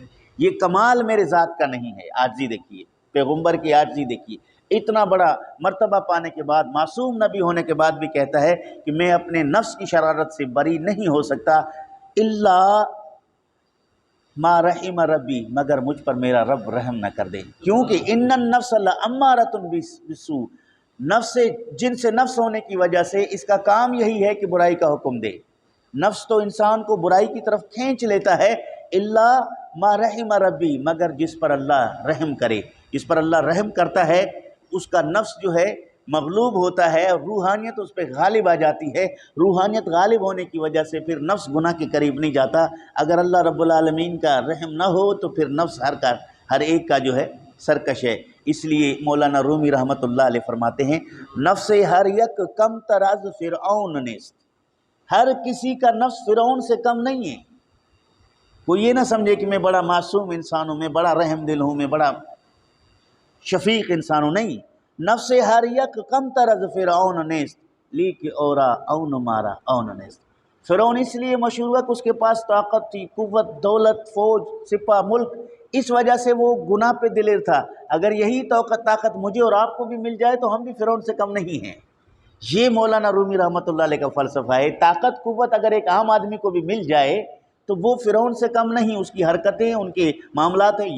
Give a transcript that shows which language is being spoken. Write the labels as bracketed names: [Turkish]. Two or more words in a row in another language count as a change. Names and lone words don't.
[Urdu] یہ کمال میرے ذات کا نہیں ہے۔ عاجزی دیکھیے، پیغمبر کی عاجزی دیکھیے، اتنا بڑا مرتبہ پانے کے بعد، معصوم نبی ہونے کے بعد بھی کہتا ہے کہ میں اپنے نفس کی شرارت سے بری نہیں ہو سکتا، [Arabic] الا ما رحم ربی، [Urdu] مگر مجھ پر میرا رب رحم نہ کر دے، کیونکہ [Arabic] ان النفس لامارۃ بالسوء، [Urdu] نفس جن سے نفس ہونے کی وجہ سے اس کا کام یہی ہے کہ برائی کا حکم دے۔ نفس تو انسان کو برائی کی طرف کھینچ لیتا ہے، [Arabic] الا ما رحم ربی، [Urdu] مگر جس پر اللہ رحم کرے، جس پر اللہ رحم کرتا ہے اس کا نفس جو ہے مغلوب ہوتا ہے اور روحانیت اس پہ غالب آ جاتی ہے۔ روحانیت غالب ہونے کی وجہ سے پھر نفس گناہ کے قریب نہیں جاتا۔ اگر اللہ رب العالمین کا رحم نہ ہو تو پھر نفس ہر ایک کا جو ہے سرکش ہے۔ اس لیے مولانا رومی رحمۃ اللہ علیہ فرماتے ہیں، [Persian] نفس ہر یک کم تر از فرعون نیست، [Urdu] ہر کسی کا نفس فرعون سے کم نہیں ہے۔ کوئی یہ نہ سمجھے کہ میں بڑا معصوم انسان ہوں، میں بڑا رحم دل ہوں، میں بڑا شفیق انسان ہوں، نہیں۔ [Persian] نفس ہر یک کم تر از فرعون نیست، لیک اورا اون مارا اون نیست۔ [Urdu] فرعون اس لیے مشہور ہوا کہ اس کے پاس طاقت تھی، قوت، دولت، فوج، سپاہ، ملک، اس وجہ سے وہ گناہ پہ دلیر تھا۔ اگر یہی طاقت مجھے اور آپ کو بھی مل جائے تو ہم بھی فرعون سے کم نہیں ہیں۔ یہ مولانا رومی رحمۃ اللہ علیہ کا فلسفہ ہے۔ طاقت، قوت اگر ایک عام آدمی کو بھی مل جائے تو وہ فرعون سے کم نہیں، اس کی حرکتیں، ان کے معاملات ہیں۔